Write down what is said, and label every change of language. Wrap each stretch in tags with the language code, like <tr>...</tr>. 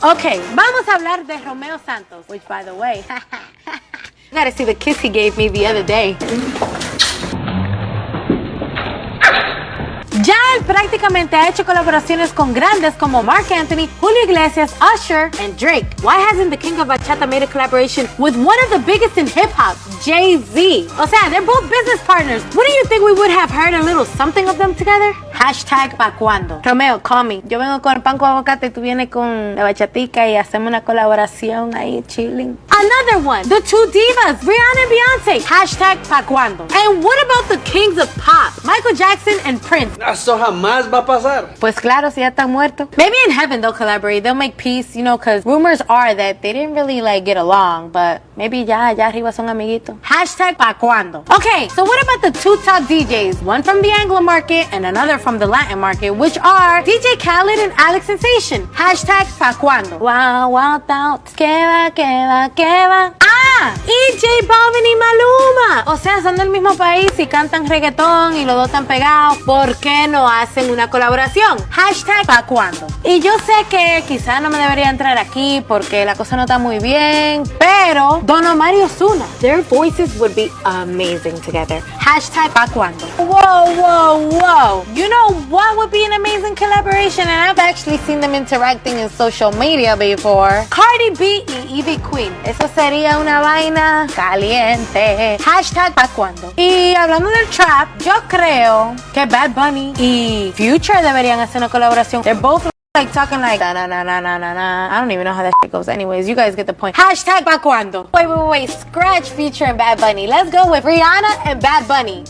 <es>Ok, vamos a hablar de Romeo Santos,</es> <en>which by the way, you gotta see the kiss he gave me the other day.</en> <es>Ya él prácticamente ha hecho colaboraciones con grandes como Marc Anthony, Julio Iglesias, Usher, and Drake.</es> <en>Why hasn't the king of bachata made a collaboration with one of the biggest in hip-hop, Jay-Z?</en> <es>O sea,</es> <en>they're both business partners. Wouldn't you think we would have heard a little something of them together?</en> <es>Hashtag pa' cuando. Romeo,</es> <en>call me.</en> <es>Yo vengo con el pan con aguacate y tú vienes con la bachatica y hacemos una colaboración ahí chilling.</es> <en>Another one, the two divas, Rihanna and Beyonce. Hashtag</en> <es>pa' cuando.</es> <en>And what about the kings of pop, Michael Jackson and Prince?</en> <es>Eso jamás va a pasar. Pues claro, si ya están muertos.</es> <en>Maybe in heaven they'll collaborate. They'll make peace, you know, because rumors are that they didn't really get along, but maybe</en> <es>ya arriba son amiguitos.</es> <en>Hashtag</en> <es>pa' cuando.</es> <en>Okay, so what about the two top DJs? One from the Anglo market and another from the Latin market, which are DJ Khaled and Alex Sensation. Hashtag</en> <es>pa' cuando.</es> <en>Wow, wow, doubts.</en> <es>Que va. Ah, y J Balvin y Maluma. O sea, son del mismo país y cantan reggaetón y los dos están pegados. ¿Por qué no hacen una colaboración? Hashtag pa' cuando. Y yo sé que quizás no me debería entrar aquí porque la cosa no está muy bien, pero Don Omar y Ozuna,</es> <en>their voices would be amazing together.</en> <es>Hashtag pa' cuando. Whoa.</es> <en>You know what would be an amazing collaboration? And I've actually seen them interacting in social media before.</en> <es>Cardi B y Ivy Queen. Eso sería una vaina caliente. Hashtag pa' cuando. Y hablando del trap, yo creo que Bad Bunny y Future deberían hacer una colaboración.</es> <en>They're both like talking like na. I don't even know how that shit goes. Anyways, you guys get the point. Hashtag</en> <es>pa' cuando.</es> <en>Wait. Scratch Future and Bad Bunny. Let's go with Rihanna and Bad Bunny.</en>